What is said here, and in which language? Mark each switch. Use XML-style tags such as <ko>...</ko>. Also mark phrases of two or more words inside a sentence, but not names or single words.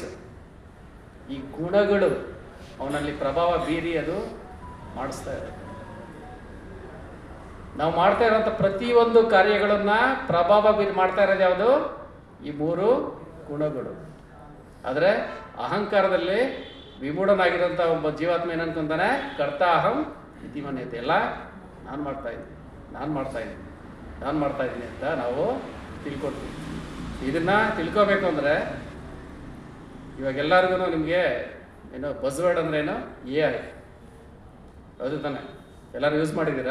<kn>ಈ ಗುಣಗಳು ಅವನಲ್ಲಿ ಪ್ರಭಾವ ಬೀರಿ ಅದು ಮಾಡಿಸ್ತಾ ಇದೆ. ನಾವು ಮಾಡ್ತಾ ಇರೋಂಥ ಪ್ರತಿಯೊಂದು ಕಾರ್ಯಗಳನ್ನು ಪ್ರಭಾವ ಬೀರಿ ಮಾಡ್ತಾ ಇರೋದು ಯಾವುದು? ಈ 3 ಗುಣಗಳು. ಆದರೆ ಅಹಂಕಾರದಲ್ಲಿ ವಿಮೂಢನಾಗಿರೋಂಥ ಒಬ್ಬ ಜೀವಾತ್ಮ ಏನನ್ಕೊಂತಾನೆ,</kn> <sa>ಕರ್ತ ಅಹಂ ಇತಿ ಮನ್ಯತೆ,</sa> <kn>ಎಲ್ಲ ನಾನು ಮಾಡ್ತಾ ಇದ್ದೀನಿ ಅಂತ ನಾವು ತಿಳ್ಕೊಳ್ತೀವಿ. ಇದನ್ನು ತಿಳ್ಕೊಬೇಕು ಅಂದರೆ ಇವಾಗ ಎಲ್ಲರಿಗೂ ನಿಮಗೆ ಏನೋ ಬಸ್ವರ್ಡ್ ಅಂದ್ರೆ ಏನು? AI. ಹೌದು ತಾನೆ? ಎಲ್ಲರೂ ಯೂಸ್ ಮಾಡಿದ್ದೀರಾ?</kn>